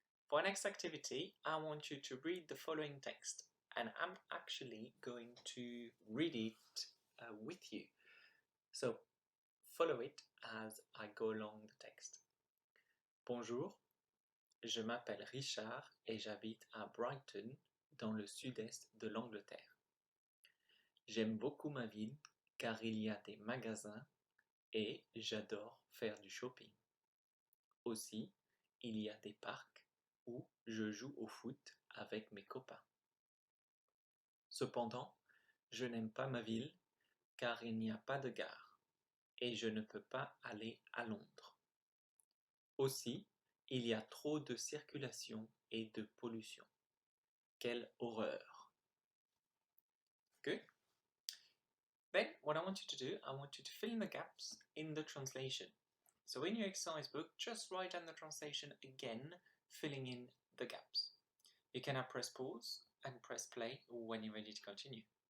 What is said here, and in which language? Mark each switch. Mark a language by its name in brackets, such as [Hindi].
[English] For our next activity, I want you to read the following text and I'm actually going to read it with you. So follow it as I go along the text. [French] Bonjour, je m'appelle Richard et j'habite à Brighton, dans le sud-est de l'Angleterre. J'aime beaucoup ma ville car il y a des magasins et j'adore faire du shopping. Aussi, il y a des parcs où je joue au foot avec mes copains. Cependant, je n'aime pas ma ville car il n'y a pas de gare et je ne peux pas aller à Londres. Aussi, il y a trop de circulation et de pollution. Quelle horreur! [English] Good. Then what I want you to do, I want you to fill in the gaps in the translation. So in your exercise book, just write down the translation again, filling in the gaps. You can now press pause and press play when you're ready to continue.